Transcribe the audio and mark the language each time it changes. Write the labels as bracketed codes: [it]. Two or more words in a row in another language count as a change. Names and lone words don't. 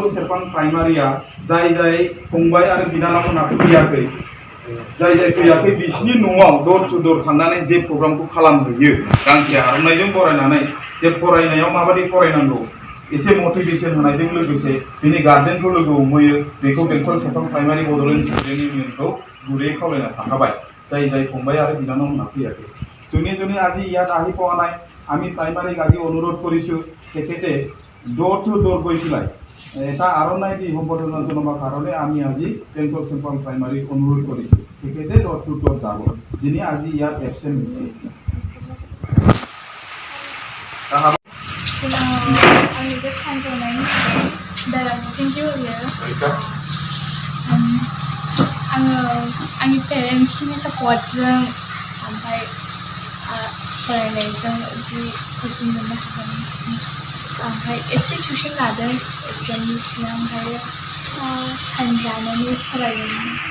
[brx] सेरफां प्राइमारिया जाय जाय फंबाय आरो बिनानावमोनहा फैयाखै जाय जाय फैयाखै बिसिनि न'आव [en] door to door [brx] थांनानै जे प्रग्रामखौ खालामहैयो गांसे आर'नाइजों बरायनानै जे फरायनायाव माबादि फरायनांगौ एसे मटिभेशन होनायजों लोगोसे बिनि गार्जेनखौ लोगो हमहैयो बेखौ बेंटल सेरफां प्राइमारि बड'लेण्ड स्टुडेन्ट इउनियनखौ गुरै खावलायना थाखाबाय जाय जाय फंबाय आरो बिनानावमोनहा फैयाखै [as] যোনে যোনে আজি ইয়াত আহি পোৱা নাই আমি প্ৰাইমাৰীক আজি অনুৰোধ কৰিছোঁ তেখেতে [en] door to door [as] গৈ পেলাই এটা আৰ'নাই দি সম্বৰ্ধনা জনাবৰ কাৰণে আমি আজি বেংটল চেম্পাং প্ৰাইমাৰীক অনুৰোধ কৰিছোঁ তেখেতে [en] door to door [as] যাব যিনি আজি ইয়াত এবচেণ্ট হৈছে [brx] आंनि पेरेन्ट्सनि सापर्टजों ओमफ्राय फरायनायजों जि कोचिं मोननो हादों ओमफ्राय एसे टिउसन लादों एग्जामनि सिगां ओमफ्राय टाइम लानानै फरायदों